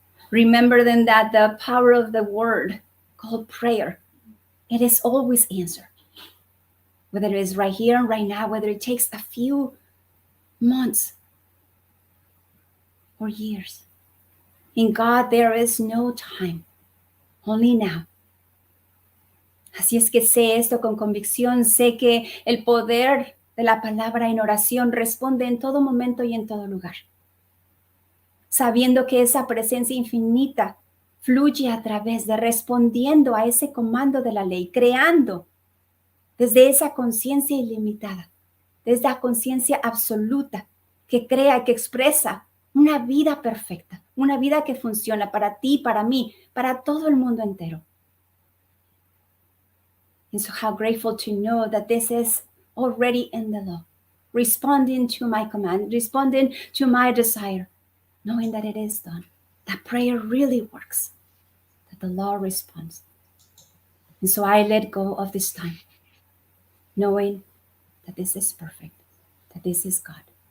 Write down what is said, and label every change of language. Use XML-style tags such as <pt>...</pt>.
<en>Remember then that the power of the word called prayer, it is always answered. Whether it is right here and right now, whether it takes a few months or years. In God, there is no time, only now.</en> <es>Así es que sé esto con convicción, sé que el poder de la palabra en oración responde en todo momento y en todo lugar. Sabiendo que esa presencia infinita fluye a través de respondiendo a ese comando de la ley, creando desde esa conciencia ilimitada, desde la conciencia absoluta que crea, que expresa una vida perfecta, una vida que funciona para ti, para mí, para todo el mundo entero.</es> <en>And so how grateful to know that this is already in the law, responding to my command, responding to my desire, knowing that it is done, that prayer really works, that the law responds. And so I let go of this time, knowing that this is perfect, that this is God.</en>